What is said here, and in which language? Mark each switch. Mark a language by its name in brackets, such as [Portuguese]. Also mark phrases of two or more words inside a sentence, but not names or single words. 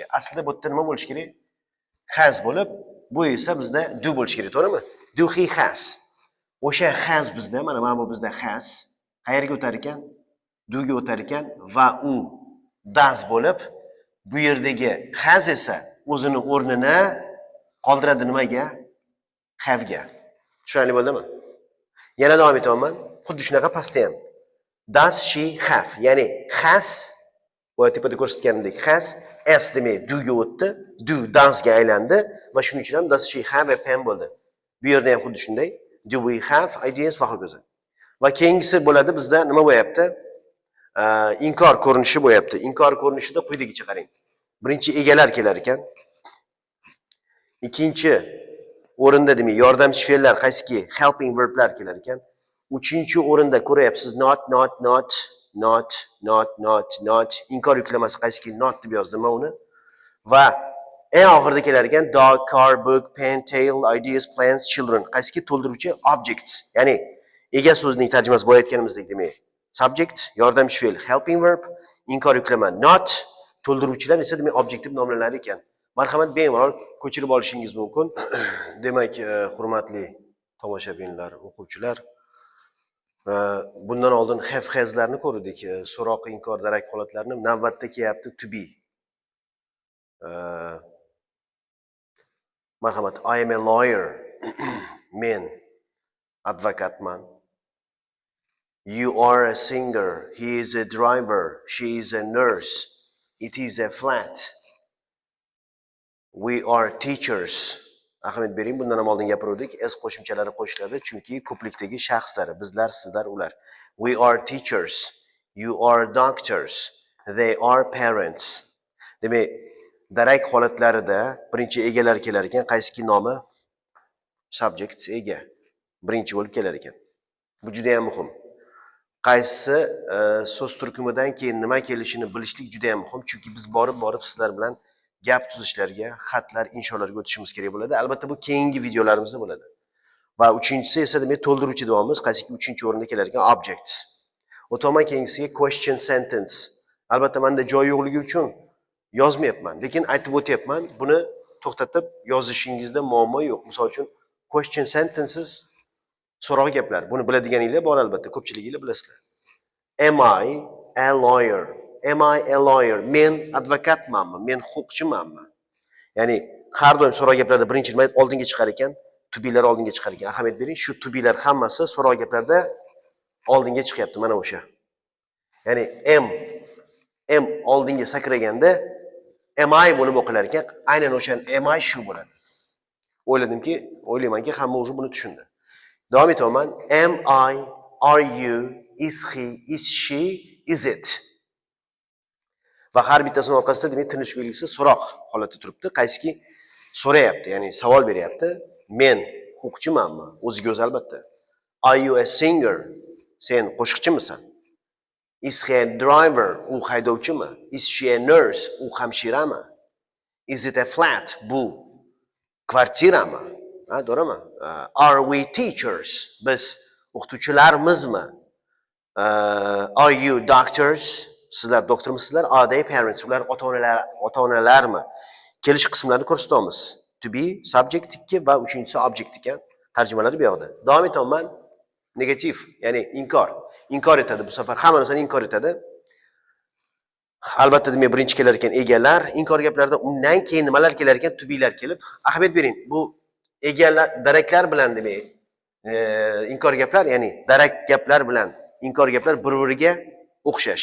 [Uzbek] Aslida bu yerda nima bo'lish kerak? Has bo'lib, bu esa bizda do bo'lish kerak, to'g'rimi? [English] Do he has. [Uzbek] O'sha has bizda, mana bu bizda has qayerga o'tar ekan? Do ga o'tar ekan va u does bo'lib, bu yerdagi has esa o'zini o'rnini qoldiradi nimaga? Have ga. Tushunarli bo'ldimi? Yana davom etaman. Xuddi shunaqa pastda ham. [English] Does she have? [Uzbek] Ya'ni has bu tepada ko'rsatganimdek has s demak do ga o'tdi, [English] do does [Uzbek] ga aylandi va shuning uchun ham [English] does she have a pen [Uzbek] bo'ldi. Bu yerda ham xuddi shunday. [English] Do we have ideas [Uzbek] va hokazo. Va keyingisi bo'ladi bizda nima bo'lyapti? Inkor ko'rinishi bo'lyapti. Inkor ko'rinishida quyidagicha qarang. Birinchi egalar kelar ekan. Ikkinchi o'rinda demak yordamchi fe'llar qaysiki? [English] Helping verblar [Uzbek] kelar ekan. Uchinchi o'rinda ko'ryapsiz not. Inkor yuklamasi qaysiki? Not deb yozdim men uni. Va eng oxirida kelar ekan [English] dog, car, book, pen, tail, ideas, plans, children. [Uzbek] Qaysiki? To'ldiruvchi objects. Ya'ni ega so'zining tarjimasi bo'layotganimizdek demak. Subject, yordamchi fe'l, [English] helping verb, [Uzbek] inkor yuklama not, to'ldiruvchilar esa demak objektiv nomlanar ekan. Marhamat bemalol ko'chirib olishingiz mumkin. Demak, hurmatli tomoshabinlar, o'quvchilar, bundan oldin have haslarni ko'rdik, so'roq, inkor, darak holatlarini. Navbatda kelyapti [English] to be. Marhamat, I am a lawyer. [Uzbek] Men advokatman. [English] You are a singer. He is a driver. She is a nurse. It is a flat. We are teachers. [Uzbek] Ahamiyat bering, bundan ham oldin gapirdik. S qo'shimchalari qo'shiladi, chunki ko'plikdagi shaxslar, bizlar, sizlar, ular. [English] We are teachers. You are doctors. They are parents. [Uzbek] Demak, darak holatlarida birinchi egalar kelar ekan, qaysiki nomi? Subject ega. Birinchi bo'lib kelar ekan. Bu juda ham muhim. Qaysi so'z turkumidan keyin nima kelishini bilishlik juda ham muhim, chunki biz borib sizlar bilan gap tuzishlarga, xatlar, insholarga o'tishimiz kerak bo'ladi. Albatta bu keyingi videolarimizda bo'ladi. Va uchinchisi esa demak to'ldiruvchi davomimiz qaysiki uchinchi o'rinda kelar ekan objects. O'taman keyingisiga [English] question sentence. [Uzbek] Albatta menda joy yo'qligi uchun yozmayapman, lekin aytib o'tyapman. Buni to'xtatib yozishingizda muammo yo'q. Misol uchun [English] question sentences [Uzbek] so'roq gaplar. Buni biladiganinglar bor albatta, ko'pchiliginglar bilasizlar. [English] Am I a lawyer? Am I a lawyer? [Uzbek] Men advokatmanmi? Men huquqchimanmi? Ya'ni har doim so'roq gaplarda birinchi nima oldinga chiqar ekan? [English] To be'lar [Uzbek] oldinga chiqar ekan. Ahamiyat bering, shu [English] to be'lar [Uzbek] hammasi so'roq gaplarda oldinga chiqyapti, mana o'sha. Ya'ni am oldinga sakraganda [English] am I [Uzbek] bo'lib o'qilar ekan. Aynan o'sha [English] am I [Uzbek] shu bo'ladi. O'ylaymanki hamma o'zi buni tushundi. Davom etaman. [English] Am I, are you, is he, is she, is it? [Uzbek] Va har bittasini orqasida demak tinish belgisi so'roq holatda turibdi. Qaysiki so'rayapti, ya'ni savol beryapti. Men huquqchimanmi? O'ziga o'zi albatta. [English] Are you a singer? [Uzbek] Sen qo'shiqchimisan? [English] Is he a driver? [Uzbek] U haydovchimi? [English] Is she a nurse? [Uzbek] U hamshirami? [English] Is it a flat? [Uzbek] Bu kvartirami? To'g'rimi? [English] Are we teachers? [Uzbek] Biz o'qituvchilarmizmi? [English] Are you doctors? [Uzbek] Sizlar doktormisizlar? [English] Are they parents? [Uzbek] Ular ota-onalarmi? Kelish qismlarini ko'rsatamiz. [English] To be, subject [Uzbek] 2 va uchinchisi object ekan. Tarjimalari bu yoqda. Davom etaman. Negativ, ya'ni inkor. Inkor etadi bu safar. Hamma narsani inkor etadi. Albatta demak birinchi kelar ekan egalar, inkor gaplarda undan keyin nimalar kelar ekan? Tubiylar kelib, ahamiyat bering. Bu egalar, daraklar bilan demak, inkor gaplar, ya'ni darak gaplar bilan inkor gaplar bir-biriga o'xshash.